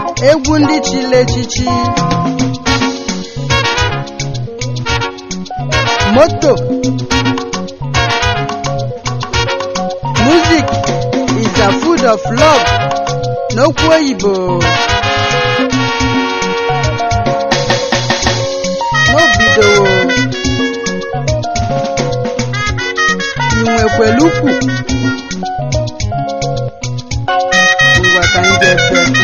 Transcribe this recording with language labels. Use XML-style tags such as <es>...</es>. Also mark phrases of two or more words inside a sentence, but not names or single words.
<ig>Egwu ndị chili echichi. Moto.</ig> <en>Music is the food of love.</en> <ig>N'okwu oyibo. N'obido. I nwekwelu ukwu? Ngwa ka m ga-efe.</ig>